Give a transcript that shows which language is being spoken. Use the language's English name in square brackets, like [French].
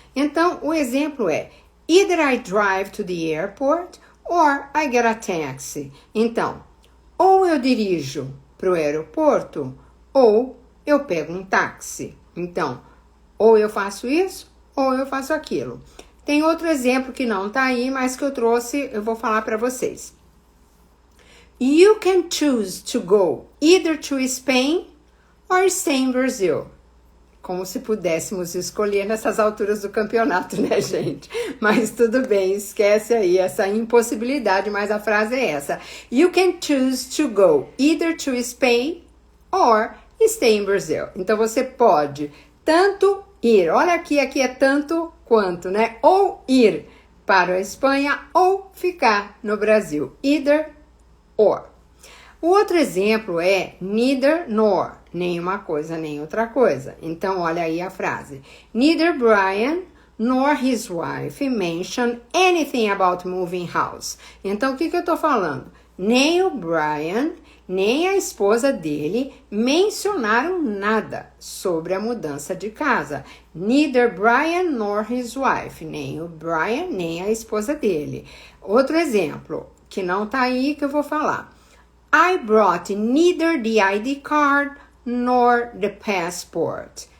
[Portuguese] Então, o exemplo é, [English] either I drive to the airport or I get a taxi. [Portuguese] Então, ou eu dirijo para o aeroporto ou eu pego um táxi. Então, ou eu faço isso, ou eu faço aquilo. Tem outro exemplo que não tá aí, mas que eu trouxe, eu vou falar para vocês. [English] You can choose to go either to Spain or stay in Brazil. [Portuguese] Como se pudéssemos escolher nessas alturas do campeonato, né, gente? Mas tudo bem, esquece aí essa impossibilidade, mas a frase é essa. [English] You can choose to go either to Spain or stay in Brazil. [Portuguese] Então você pode tanto ir, olha aqui é tanto quanto, né? Ou ir para a Espanha ou ficar no Brasil. Either or. O outro exemplo é neither nor, nem uma coisa nem outra coisa. Então, olha aí a frase. [English] Neither Brian nor his wife mentioned anything about moving house. [Portuguese] Então, o que eu tô falando? Nem o Brian, nem a esposa dele mencionaram nada sobre a mudança de casa. [English] Neither Brian nor his wife, [Portuguese] nem o Brian, nem a esposa dele. Outro exemplo, que não tá aí, que eu vou falar. [English] I brought neither the ID card nor the passport.